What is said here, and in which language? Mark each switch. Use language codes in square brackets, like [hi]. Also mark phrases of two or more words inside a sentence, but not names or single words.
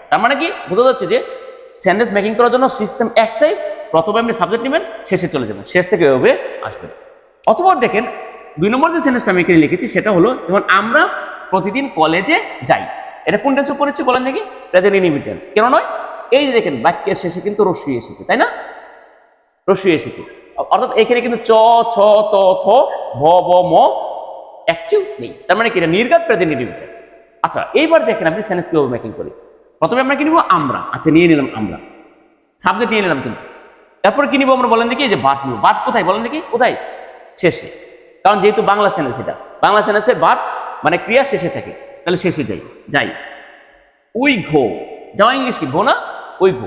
[bn] তার মানে কি বোঝা যাচ্ছে যে [en] sentence making [bn] করার জন্য সিস্টেম একটাই, প্রথমে আপনি সাবজেক্ট নেবেন, শেষে চলে যাবেন, শেষ থেকে এভাবে আসবেন। অতঃপর দেখেন 2 নম্বর যে সেন্টেন্সটা আমি এখানে লিখেছি সেটা হলো, যেমন আমরা প্রতিদিন কলেজে যাই, এটা কোন টেন্সে পড়েছি বলেন দেখি, [en] present indefinite tense. [bn] কেন নয়, এই যে দেখেন বাক্যের শেষে কিন্তু রস্যই এসেছে, তাই না, রস্যই এসেছে, অর্থাৎ এখানে কিন্তু চ, ছ, ত, থ, ভ, ব, ম অ্যাক্টিভ নেই, তার মানে কি এটা নির্ঘাত [en] present indefinite tense. [bn] আচ্ছা এইবার দেখেন আপনি সেন্টেন্স কিভাবে মেকিং করি। প্রথমে আমরা কি নিব, আমরা, আচ্ছা নিয়ে নিলাম আমরা, সাবজেক্ট নিয়ে নিলাম কিন্তু, তারপর কি নিব আমরা বলেন দেখি, এই যে ভার্ব নিব, ভার্ব কোথায় বলেন দেখি, কোথায়, শেষে, কারণ যেহেতু বাংলা সেন্টেন্স, এটা বাংলা সেন্টেন্সের ভার্ব মানে ক্রিয়া শেষে থাকে, তাহলে শেষে যাই, যাই, [en] we go, [bn] যাওয়া ইংলিশ কি, ঘো না, [en] we go.